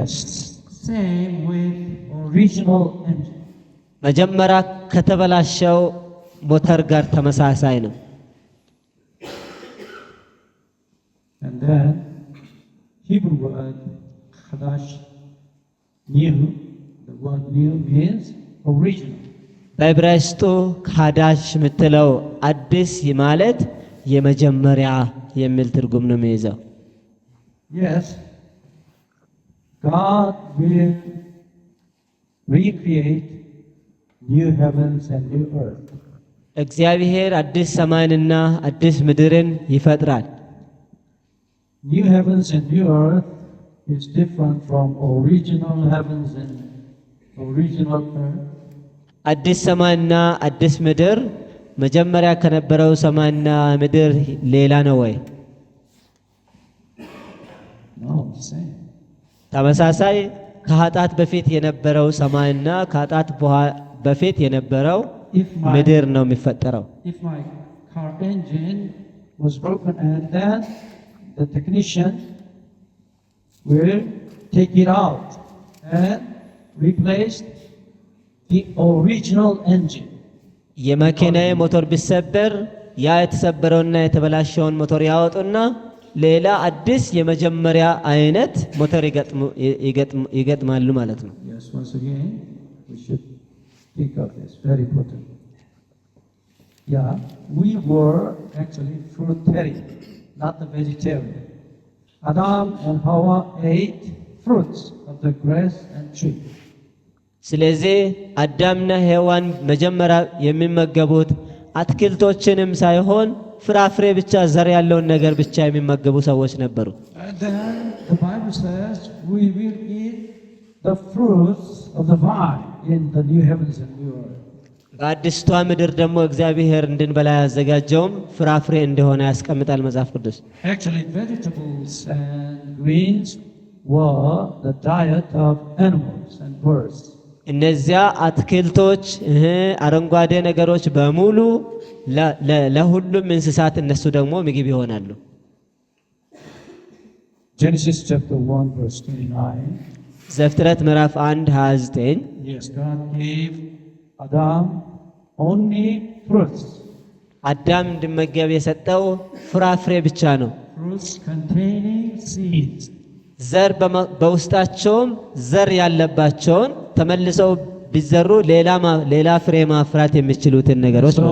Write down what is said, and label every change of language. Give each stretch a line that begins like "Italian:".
English: Yes, same with original engine.
Amharic: መጀመሪያ ከተበላሸው ሞተር ጋር ተመሳሳይ ነው።
English: And then Hebrew word chadash, new. The word new means original.
Amharic: በዕብራይስጡ ካዳሽ የምትለው አዲስ ማለት የመጀመሪያ የሚል ትርጉም ነው የሚይዘው።
English: Yes, God will recreate new heavens and new earth.
Amharic: እግዚአብሔር አዲስ ሰማይንና አዲስ ምድርን ይፈጥራል።
English: New heavens and new earth is different from original heavens and original earth.
Amharic: አዲስ ሰማይና አዲስ ምድር መጀመሪያ ከነበረው ሰማይና ምድር ሌላ ነው ወይ?
English: No, same.
Amharic: ተመሳሳይ ከኃጢአት በፊት የነበረው ሰማይና ከኃጢአት በፊት የነበረው ምድር ነው የሚፈጠረው።
English: If my car engine was broken and then the technician will take it out and replace the original engine.
Amharic: የመኪናዬ ሞተር ቢሰበር ያ የተሰበረውና የተበላሸውን ሞተር ያወጡና ሌላ አዲስ የመጀመሪያ አይነት ሞተር ይገጥማሉ ማለት ነው።
English: Yes, once again, we should think of this. Very important. Yeah, we were actually fruitarian, not the vegetarian. Adam and Hawa ate fruits of the grass and tree.
Amharic: ስለዚህ አዳምና ሔዋን መጀመሪያ የሚመገቡት አትክልቶችንም ሳይሆን ፍራፍሬ ብቻ ዘር ያለውን ነገር ብቻ የሚመገቡ ሰዎች ነበሩ።
English: And then the Bible says we will eat the fruits of the vine in the new heavens and new earth.
Amharic: በአዲስቷ ምድር ደግሞ እግዚአብሔር እንድንበላ ያዘጋጀውም ፍራፍሬ እንደሆነ ያስቀምጣል መጽሐፍ ቅዱስ።
English: Actually, vegetables and greens were the diet of animals and birds.
Amharic: እነዚያ አትክልቶች አረንጓዴ ነገሮች በሙሉ ለሁሉም እንስሳት እነሱ ደግሞ ምግብ ይሆናሉ።
English: Genesis chapter 1 verse 29.
Amharic: ዘፍጥረት ምዕራፍ 1:29
English: Yes, God gave Adam only fruits.
Amharic: አዳም እንዲመገብ የሰጠው ፍራፍሬ ብቻ ነው።
English: Fruits containing seeds.
Amharic: ዘር በውስጣቸውም ዘር ያለባቸውን ተመልሰው ቢዘሩ ሌላ ፍሬ ማፍራት የሚችሉትን ነገሮች ነው።